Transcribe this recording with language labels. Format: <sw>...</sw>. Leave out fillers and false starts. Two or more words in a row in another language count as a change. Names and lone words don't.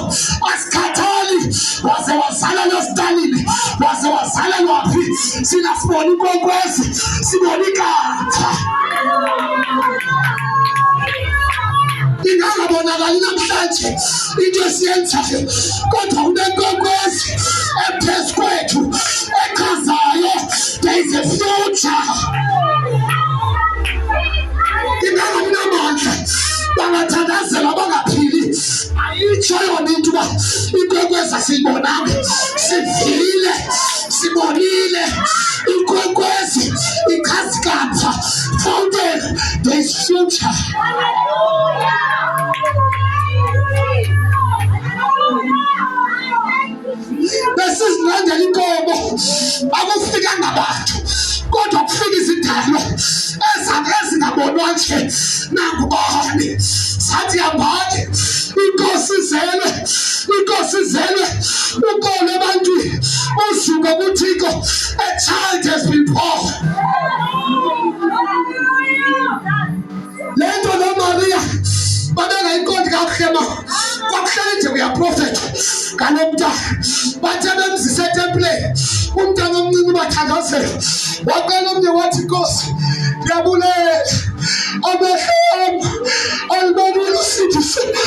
<xh>Asikhathali waze wazala noStalin, waze wazala lwaphi, sina sibona inkwenkwezi, sibona ikatha. Ingangabonakali namhlanje into esiyenzayo, kodwa kunenkonkwezi ephezu kwethu echazayo</xh> <en>there is a future.</en> <xh>Ingabi namandla bangathandazela bangaphili, ayitsho yona into uba inkwenkwezi asiyibonanga. Sivile, sibonile inkwenkwezi ichaza ikamva.</xh> <en>Fountain, there is future.</en> <xh>Besizilandela inkomo, akufika ngabantu kodwa kufika izidalwa ezingabonwa nje nangubani. Sathi hambani, inkosi izelwe, inkosi izelwe, unkolo ebantwini, usuka kuThixo.</xh> <en>A child has been born.</en> <xh>Le nto noMaria babengayiqondi kakuhle, kwakuhleli nje uyaprofetha ngalo mntana. Bathe bemzisa etempileni umntana omncinci bathandazela, waqala omnye wathi, Nkosi ndiyabulela amehlo am alibonile usindiso.</xh>